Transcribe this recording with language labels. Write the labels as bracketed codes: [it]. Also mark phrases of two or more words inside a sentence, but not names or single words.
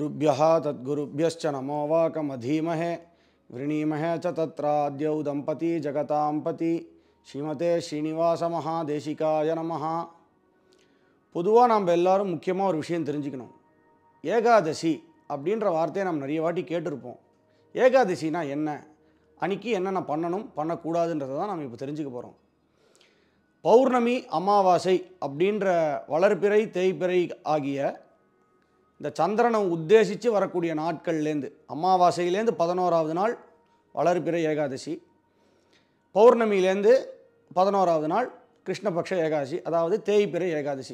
[sa] गुरुभ्यः तद्गुरुभ्यश्च नमो वाकमधीमहे वृणीमहे च तत्राद्यौ दंपती जगतां पति श्रीमते श्रीनिवास महादेशिकाय नमः. [ta] பொதுவாக நம்ம எல்லாரும் முக்கியமாக ஒரு விஷயம் தெரிஞ்சுக்கணும். ஏகாதசி அப்படின்ற வார்த்தையை நம்ம நிறைய வாட்டி கேட்டிருப்போம். ஏகாதசினா என்ன, அன்றைக்கி என்னென்ன பண்ணணும் பண்ணக்கூடாதுன்றதை தான் நம்ம இப்போ தெரிஞ்சுக்க போகிறோம். பௌர்ணமி அமாவாசை அப்படின்ற வளர்பிறை தேய்பிறை ஆகிய இந்த சந்திரனை உத்தேசித்து வரக்கூடிய நாட்கள்லேருந்து அமாவாசையிலேருந்து 11வது நாள் வளர்பிறை ஏகாதசி, பௌர்ணமியிலேருந்து 11வது நாள் கிருஷ்ணபக்ஷ ஏகாதசி, அதாவது தேய்பிறை ஏகாதசி.